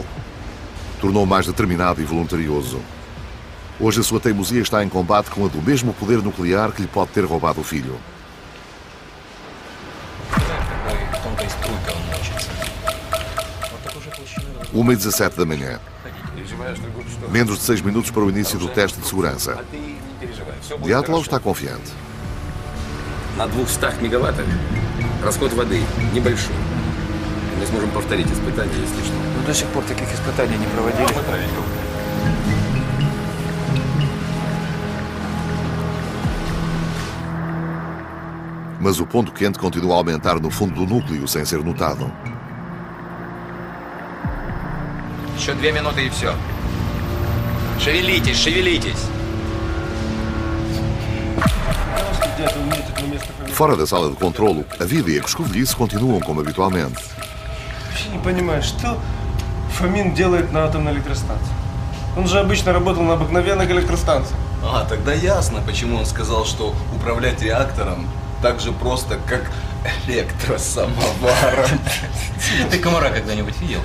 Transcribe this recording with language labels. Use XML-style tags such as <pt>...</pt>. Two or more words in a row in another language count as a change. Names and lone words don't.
<pt>Tornou-o mais determinado e voluntarioso. Hoje a sua teimosia está em combate com a do mesmo poder nuclear que lhe pode ter roubado o filho. 1h17 da manhã. Menos de 6 minutos para o início do teste de segurança. Dyatlov está confiante.</pt> <ru>На 200 мегаваттах расход воды небольшой. Мы сможем повторить испытания, если что. Но до сих пор таких испытаний не проводили.</ru> <pt>Mas o ponto quente continua a aumentar no fundo do núcleo sem ser notado.</pt> <ru>Еще 2 минуты и все. Шевелитесь, шевелитесь.</ru> <pt>Fora da sala de controlo, a vida e a escovilhice continuam como habitualmente.</pt> <ru>Вообще не понимаю, что Фомин делает на атомной электростанции. Он же обычно работал на обыкновенных электростанциях. А, тогда ясно, почему он сказал, что управлять реактором так же просто, как электросамоваром. Ты комара когда-нибудь видел?</ru>